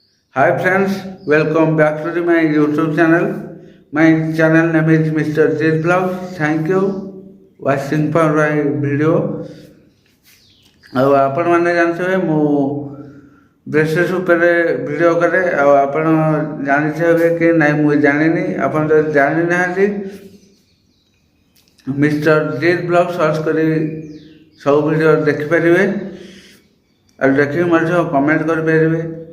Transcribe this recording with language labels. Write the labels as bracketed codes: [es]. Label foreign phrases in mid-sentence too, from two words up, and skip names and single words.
[en] Hi friends, welcome back to my YouTube channel. My channel name is Mr. Jit Vlog. Thank you watching for my video. [or] ଆଉ ଆପଣମାନେ ଜାଣିଥିବେ ମୁଁ ବ୍ରେସେସ୍ ଉପରେ ଭିଡ଼ିଓ କରେ ଆଉ ଆପଣ ଜାଣିଥିବେ କି ନାଇଁ ମୁଁ ଜାଣିନି। ଆପଣ ଯଦି ଜାଣିନାହାନ୍ତି ମିଷ୍ଟର ଜିତ୍ ବ୍ଲଗ୍ ସର୍ଚ୍ଚ କରି ସବୁ ଭିଡ଼ିଓ ଦେଖିପାରିବେ ଆଉ ଦେଖିକି ମଧ୍ୟ କମେଣ୍ଟ କରିପାରିବେ।